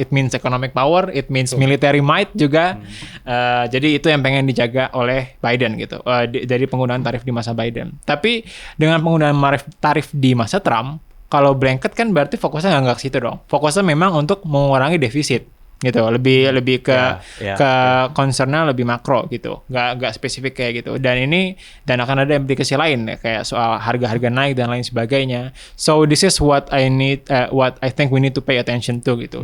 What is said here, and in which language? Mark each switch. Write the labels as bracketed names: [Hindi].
[English] It means economic power, it means military might juga. [Indonesian] Jadi itu yang pengen dijaga oleh Biden gitu. Dari penggunaan tarif di masa Biden. Tapi dengan penggunaan tarif di masa Trump, kalau blanket kan berarti fokusnya nggak ke situ dong. Fokusnya memang untuk mengurangi defisit gitu, lebih ke concernnya lebih makro gitu, nggak spesifik kayak gitu. Dan akan ada implikasi lain ya, kayak soal harga-harga naik dan lain sebagainya. [English] So this is what I think we need to pay attention to gitu.